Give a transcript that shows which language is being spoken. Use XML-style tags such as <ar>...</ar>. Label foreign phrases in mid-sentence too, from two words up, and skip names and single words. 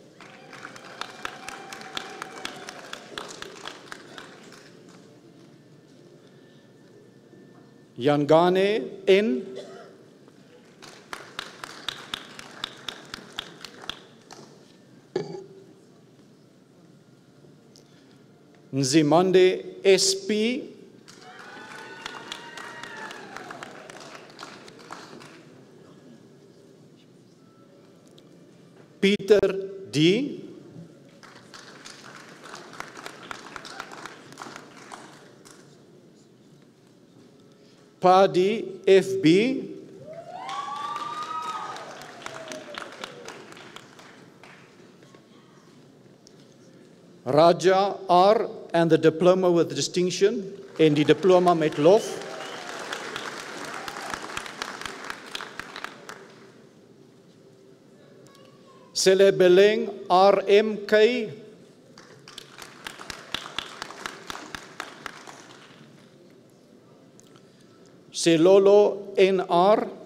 <en>Yangane N. Nzimande SP. Peter D. Padi FB. Raja R and the diploma with distinction</en> <af>en die diploma met lof.</af> <en>Celebeleng RMK. Selolo NR.</en>